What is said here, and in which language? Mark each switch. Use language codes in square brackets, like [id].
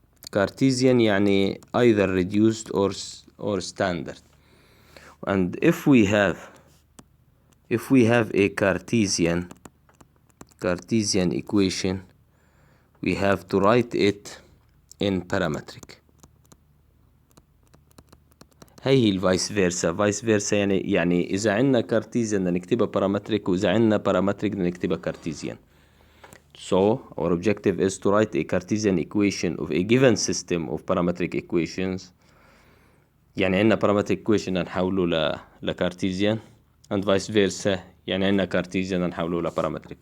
[en] Cartesian [ar] يعني [en] either reduced or standard. And if we have a Cartesian equation, we have to write it in parametric. [ar] هي الفايس فيرسا. فايس فيرسا يعني إذا عندنا كارتيزيان بدنا نكتبها بارامتريك، وإذا عندنا بارامتريك بدنا نكتبها كارتيزيان. [en] So our objective is to write a Cartesian equation of a given system of parametric equations. [ar] يعني عندنا [en] parametric equation [ar] نحوله لكارتيزيان [en] and vice versa. [ar] يعني عندنا كارتيزيان نحوله لبارامتريك.